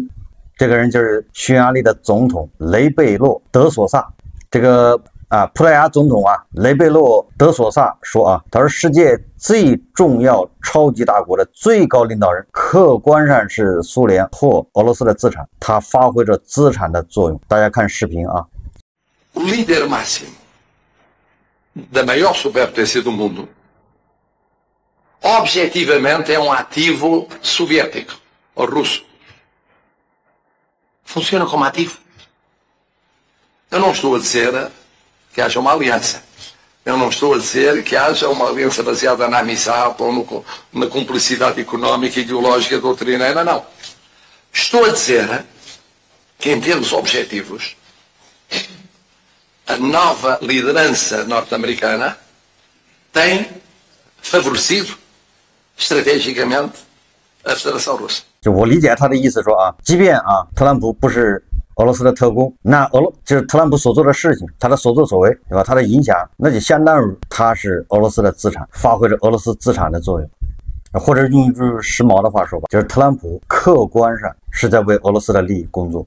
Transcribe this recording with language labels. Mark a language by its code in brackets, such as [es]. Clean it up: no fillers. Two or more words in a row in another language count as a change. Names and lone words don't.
[zh] 这个人就是匈牙利的总统雷贝洛德索萨。这个葡萄牙总统啊，雷贝洛德索萨说啊，他说世界最重要超级大国的最高领导人，客观上是苏联或俄罗斯的资产，他发挥着资产的作用。大家看视频啊。 [pt] O líder máximo da maior superpotência do mundo, objetivamente é um ativo soviético ou russo. Funciona como ativo. Eu não estou a dizer que haja uma aliança. Eu não estou a dizer que haja uma aliança baseada na amizade ou na cumplicidade económica, ideológica, doutrineira, não. Estou a dizer que, em termos objetivos, a nova liderança norte-americana tem favorecido estrategicamente a Federação Russa. [zh] 就我理解他的意思说啊，即便啊特朗普不是俄罗斯的特工，那就是特朗普所做的事情，他的所作所为，对吧？他的影响，那就相当于他是俄罗斯的资产，发挥着俄罗斯资产的作用。或者用一句时髦的话说吧，就是特朗普客观上是在为俄罗斯的利益工作。